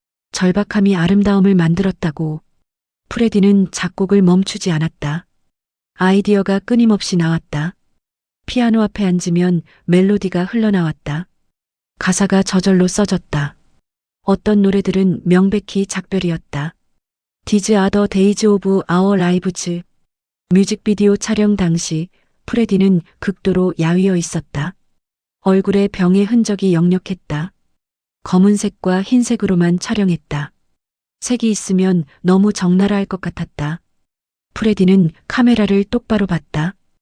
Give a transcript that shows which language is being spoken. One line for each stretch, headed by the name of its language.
Korean: 절박함이 아름다움을 만들었다고. 프레디는 작곡을 멈추지 않았다. 아이디어가 끊임없이 나왔다. 피아노 앞에 앉으면 멜로디가 흘러나왔다. 가사가 저절로 써졌다. 어떤 노래들은 명백히 작별이었다.
English: These are the days of our lives.
Korean: 뮤직비디오 촬영 당시 프레디는 극도로 야위어 있었다. 얼굴에 병의 흔적이 역력했다. 검은색과 흰색으로만 촬영했다. 색이 있으면 너무 적나라할 것 같았다. 프레디는 카메라를 똑바로 봤다.